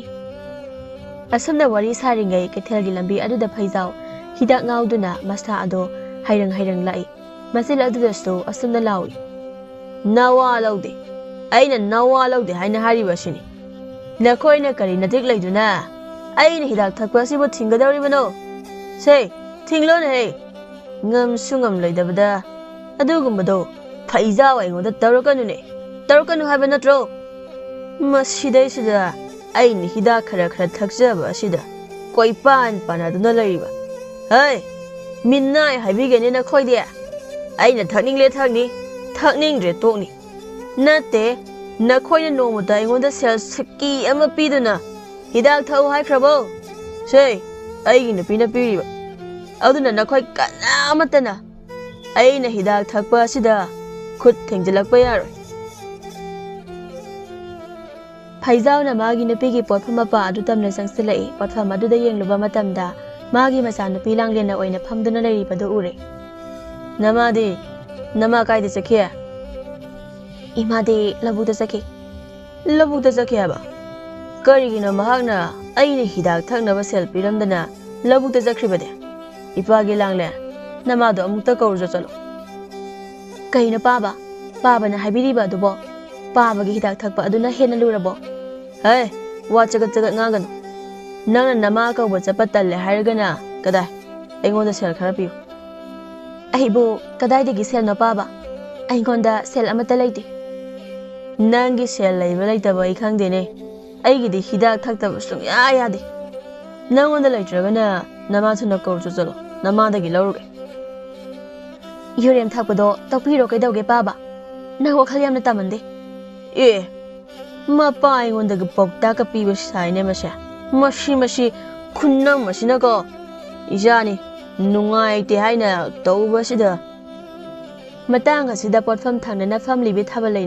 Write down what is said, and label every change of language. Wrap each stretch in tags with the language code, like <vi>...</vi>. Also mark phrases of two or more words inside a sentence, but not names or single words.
<mni>Asumna wari saringai kethelgi lambi aduda phaijau hidak ngauduna masa ado hairang lai. Masil adudasu asumna lawi. Nawa laude. Aina nawa laude haina hariba sini. Nakhoina kari nadik laiduna aina hidak thakpa sibo thingadawribano. Sei thinglon he. Ngam sungam laidabada adugumbado phaijau aingoda tawrakanune. Tawrakanu haiba natro. Masidai sida aina hidak khara thakjaba asida koi panaduna laiba. Hey minnai haibigene na khoide. Aina thakningle thakningdre tokni. Nate nakhoina nomada aingoda sel saki ama piduna hidak thau haikrabo. Sei aigi nupina piriba. Aduna nakhoi kana amatana aina hidak thakpa asida khut thengjalakpa yaroi. Phaijau na magi nupigi potpham mapa adu tamna sangsilai potpham aduda yengluba matamda magi masa nupi langlena oina phamduna leiribadu ure. Nama kaida sakhe? Imade labuda sakhe. Labuda sakhe ba. Karigina mahakna aina hidak thaknaba sel piramdana labuda sakribade. Ipagi langle namado amukta kaurja chalo. Kaina paba na haibiriba adubo pabagi hidak thakpa aduna hena lurabo. Hey wachagat ngagano. Nangna nama kauba chapa talle hairgana kadai aingoda sel khara piu. Aibu kadaidagi sel no paba aingonda sel amata laiti. Nangi sel laiba laitaba ai khangdene. Aigidi hidak thakdaba sungya yade. Nangonda laitragana nama thuna kaurja chalo. Namadagi lauruge. Yurem thakpado tokpiro kaidauge paba. Nang wakhal yamna tamande. Mapa aingondaga pokta ka piba saine masha. Mashi khunnam masina ko ijani nungai te haina tauba sida. Matang asida potpham thangnana family thaba leina.</mni>